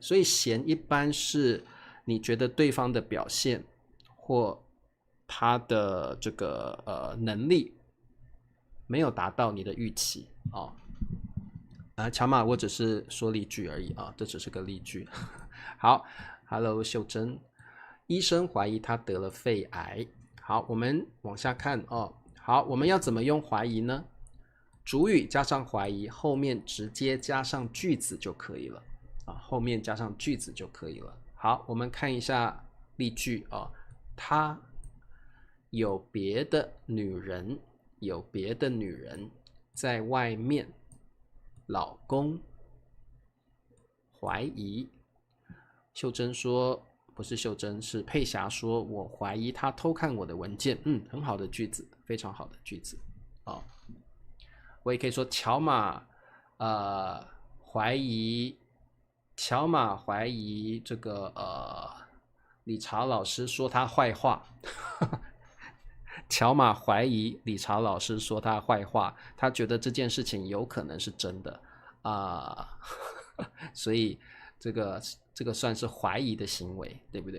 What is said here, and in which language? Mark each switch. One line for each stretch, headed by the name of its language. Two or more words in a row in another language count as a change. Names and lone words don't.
Chinese: 所以嫌一般是你覺得對方的表現或他的這個能力沒有達到你的預期哦。喬瑪，我只是說例句而已啊，這只是個例句。好 ，Hello 秀珍，醫生懷疑他得了肺癌。好，我們往下看哦。好，我們要怎麼用懷疑呢？主語加上懷疑，後面直接加上句子就可以了啊，後面加上句子就可以了。好，我們看一下例句啊，他有別的女人，有別的女人在外面，老公懷疑。秀珍說，不是秀珍，是佩霞說，我懷疑他偷看我的文件。很好的句子，非常好的句子啊。我也可以說喬瑪懷疑這個理查老師說他壞話。喬瑪懷疑理查老師說他壞話，他覺得這件事情有可能是真的所以這個算是懷疑的行為，對不對？